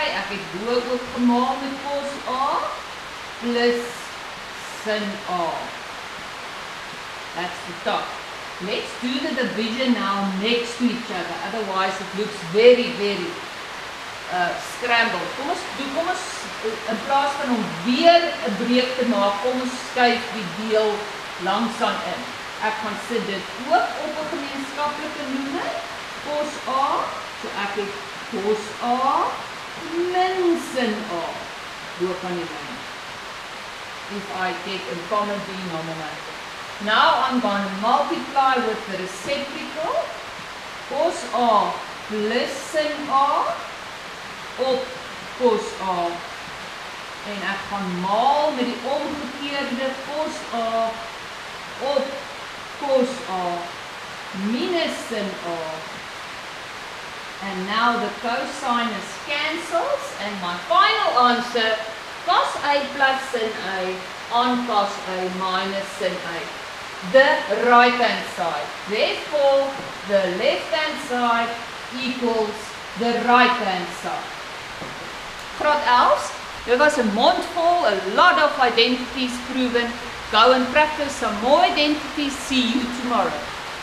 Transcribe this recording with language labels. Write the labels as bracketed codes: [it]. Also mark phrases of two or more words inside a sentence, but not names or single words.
[af] Ek het bo ook gemaak met cos A plus sin A. [en] That's the top. Let's do the division now next to each other. Otherwise it looks very, very scrambled. [af] Kom ons in plaas van om weer 'n breek te maak, kom ons skuif die deel langsaan in. Ek gaan sit dit ook op 'n gemeenskaplike noemer, cos A. So ek het cos A min sin A bo kan die lyn. [en] If I take a common denominator. Now I'm going to multiply with the reciprocal, cos A plus sin A op cos A. [af] En ek gaan maal met die omgekeerde cos A op cos A minus sin A. [en] And now the cosinus cancels and my final answer, cos A plus sin A on cos A minus sin A. The right hand side. Therefore, the left hand side equals the right hand side. [af] Graad 11, dit was 'n mondvol, [en] a lot of identities proven. Go and practice some more identities. See you tomorrow.